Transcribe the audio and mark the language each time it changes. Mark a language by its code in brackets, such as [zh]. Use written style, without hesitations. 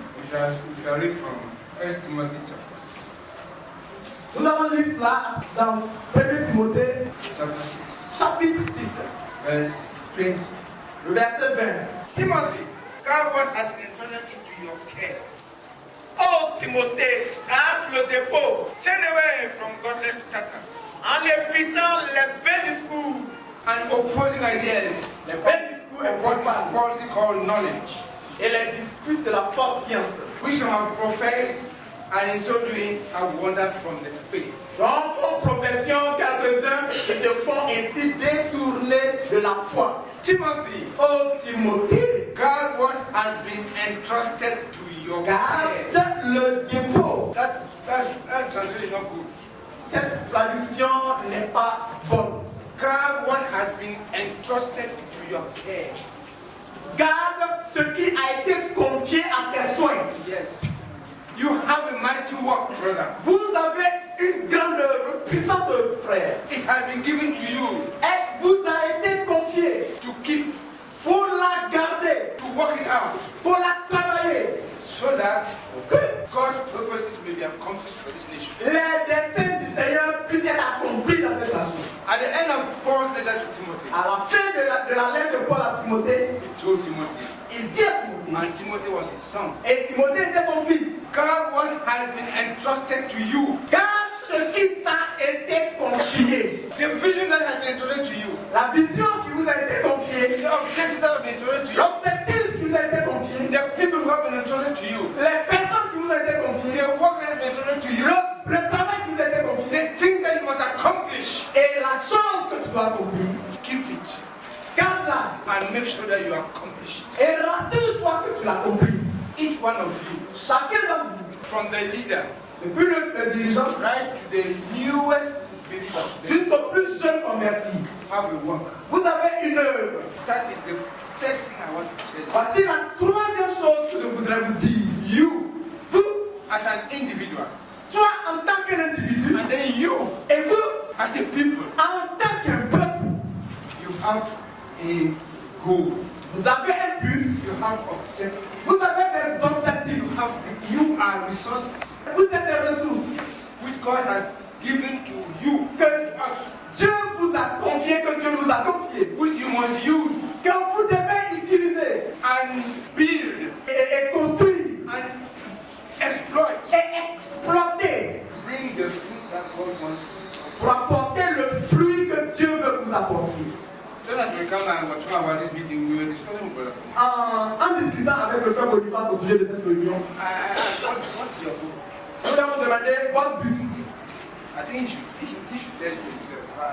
[en] We shall read from 1 Timothy chapter 6. [fr] Nous allons lire cela dans 1 Timothée [en] Chapter 6. [fr] chapitre 6. [en] Verse 20. [fr] Le verset 20. [en] Timothy, God what has been entrusted into your care. [fr] Oh Timothée, garde le dépôt [en] Turn away from godless chatter [fr] en évitant les bons discours. [en] and opposing ideas. [fr] Les bons discours et [en] What is falsely called knowledge, [fr] et les disputes de la fausse science. [en] which some have professed and in so doing have wandered from the faith. [fr] Donc font profession quelques-uns qui se font ainsi détourner de la foi. [en] Timothy, [fr] Oh Timothée, [en] God what has been entrusted to your care. [fr] garde le dépôt. [en] That translation is not good. [fr] Cette traduction n'est pas bonne. [en] God what has been entrusted to your care. [fr] Garde ce qui a été confié à tes soins. [en] Yes. You have a mighty work, brother. [fr] Vous avez une grande œuvre, puissante œuvre, frère. [en] It has been given to you [fr] Elle vous a été confiée [en] to keep, [fr] pour la garder, [en] to work it out, [fr] pour la travailler, [en] so that [fr] que [en] God's purposes may be accomplished for this nation. [fr] les desseins du Seigneur puissent être accomplis dans cette nation. [en] At the end of Paul's letter to Timothy, [fr] À la fin de la lettre de Paul à Timothée, [en] he told Timothy, [fr] il dit à Timothée, [en] and Timothy was his son, [fr] et Timothée était son fils, [en] God what has been entrusted to you, [fr] garde ce qui t'a été confié. [en] the vision that has been entrusted to you, [fr] La vision qui vous a été confiée, [en] the objectives that have been entrusted to you, [fr] l'objectif qui vous a été confié, [en] the people who have been entrusted to you, [fr] les personnes qui vous ont été confiées, [en] the work that has been entrusted to you, [fr] le travail qui vous a été confié, [en] the thing that you must accomplish, [fr] et la chose que tu dois accomplir, [en] keep it [fr] garde-la [en] and make sure that you accomplish it. [fr] et rassure-toi que tu l'accomplis. [en] Each one of you, [fr] Chacun d'entre vous, [en] from the leader [fr] depuis le dirigeant [en] right to the newest believer, [fr] jusqu'au plus jeune converti, [en] have a work. [fr] vous avez une œuvre. [en] That is the third thing I want to tell you. [fr] Voici la troisième chose que je voudrais vous dire. [en] You, [fr] Vous, [en] as an individual, [fr] toi en tant qu'individu, [en] and then you, [fr] et vous, [en] as a people, [fr] en tant qu'un peuple, [en] you have a goal. [fr] vous avez un but, [en] You have objectives. [fr] vous avez des objectifs, [en] You are resources [fr] vous êtes des ressources [en] which God has given to you, [fr] que [en] us, [fr] Dieu vous a confiées, que Dieu nous a confiées, [en] which you must use [fr] que vous devez utiliser [en] and build [fr] et construire [en] and exploit. [fr] et exploiter [en] Bring the fruit that God wants. [fr] pour apporter le fruit que Dieu veut vous apporter. [en] Just as we come and we're talking about this meeting, we were discussing with Brother. [fr] En discutant avec le frère Boniface au sujet de cette réunion, [en] What's your goal? [fr] nous lui avons demandé votre but. [en] I think he should tell you himself.